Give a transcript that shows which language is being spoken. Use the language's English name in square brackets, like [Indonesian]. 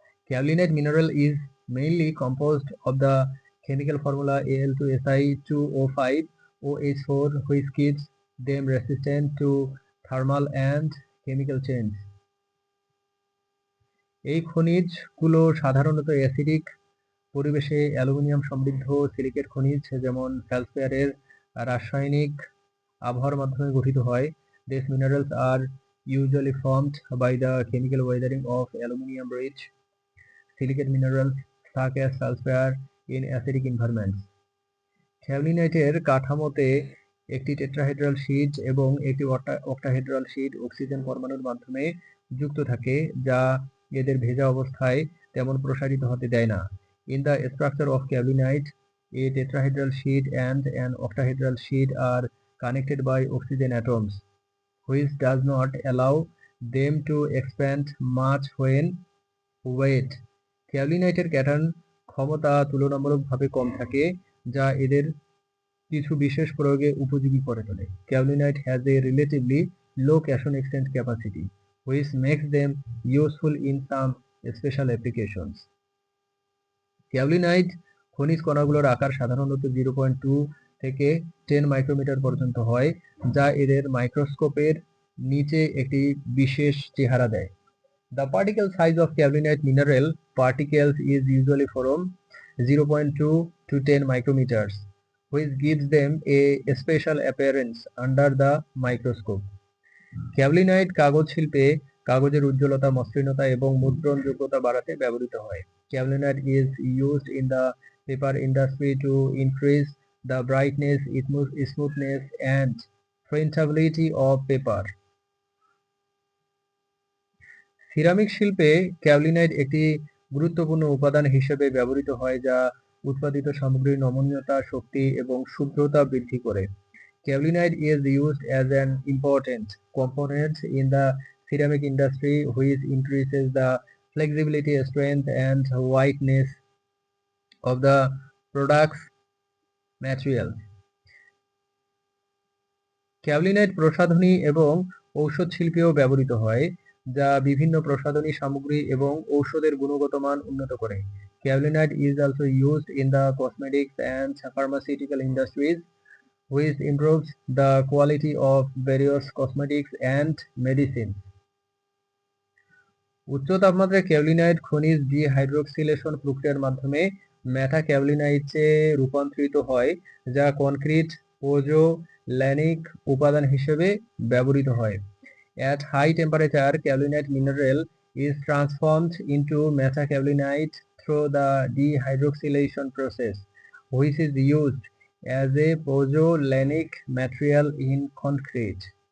[English] Kaolinite mineral is mainly composed of the chemical formula Al2Si2O5 OH4, which keeps them resistant to thermal and chemical change. [Bangla] এই খনিজগুলো সাধারণত acidic পরিবেশে aluminium সমৃদ্ধ silicate খনিজ যেমন ফেলসফেয়ারের রাসায়নিক আবহাওয়ার মাধ্যমে গঠিত হয়। [English] These minerals are usually formed by the chemical weathering of aluminum-rich silicate minerals such as sulfur in acidic environments. [Bangla] ক্যাওলিনাইটের কাঠামোতে একটি টেট্রাহেড্রাল শীট এবং একটি অক্টাহেড্রাল শীট অক্সিজেন পরমাণুর মাধ্যমে যুক্ত থাকে, যা এদের ভেজা অবস্থায় তেমন প্রসারিত হতে দেয় না। [English] In the structure of kaolinite, a tetrahedral sheet and an octahedral sheet are connected by oxygen atoms, which does not allow them to expand much when wet. [Bangla] ক্যাওলিনাইটের cation ক্ষমতা তুলনামূলকভাবে কম থাকে, যা এদের কিছু বিশেষ প্রয়োগে উপযোগী করে তোলে। [English] Kaolinite has a relatively low cation exchange capacity, which makes them useful in some special applications. [Bangla] ক্যাওলিনাইট খনিজ কণাগুলোর আকার সাধারণত 0.2 থেকে 10 মাইক্রোমিটার পর্যন্ত হয়, যা এদের মাইক্রোস্কোপের নিচে একটি বিশেষ চেহারা দেয়। [English] The particle size of kaolinite mineral particles is usually from 0.2 to 10 micrometers, which gives them a special appearance under the microscope. [Bangla] ক্যাওলিনাইট কাগজ শিল্পে কাগজের উজ্জ্বলতা, মসৃণতা এবং মুদ্রণযোগ্যতা বাড়াতে ব্যবহৃত হয়। [English] Kaolinite is used in the paper industry to increase the brightness, smoothness, and printability of paper. [Bangla] Ceramic শিল্পে ক্যাওলিনাইট একটি গুরুত্বপূর্ণ উপাদান হিসেবে ব্যবহৃত হয়, যা উৎপাদিত সামগ্রীর নমনীয়তা, শক্তি এবং শুভ্রতা বৃদ্ধি করে। [English] Kaolinite is used as an important component in the ceramic industry, which increases the flexibility, strength, and whiteness of the product's materials. [Bangla] ক্যাওলিনাইট প্রসাধনী এবং ঔষধ শিল্পেও ব্যবহৃত হয়, যা বিভিন্ন প্রসাধনী সামগ্রী এবং ঔষধের গুণগত মান উন্নত করে। [English] Kaolinite is also used in the cosmetics and pharmaceutical industries, which improves the quality of various cosmetics and medicines. [Bangla] উচ্চ তাপমাত্রায় ক্যাওলিনাইট খনিজ ডিহাইড্রোক্সিলেশন প্রক্রিয়ার মাধ্যমে মেটাক্যাওলিনাইটে রূপান্তরিত হয়, যা কনক্রিট পোজোল্যানিক উপাদান হিসেবে ব্যবহৃত হয়। [English] At high temperature, kaolinite mineral is transformed into metacaolinite through the dehydroxylation process, which is used as a pozzolanic material in concrete.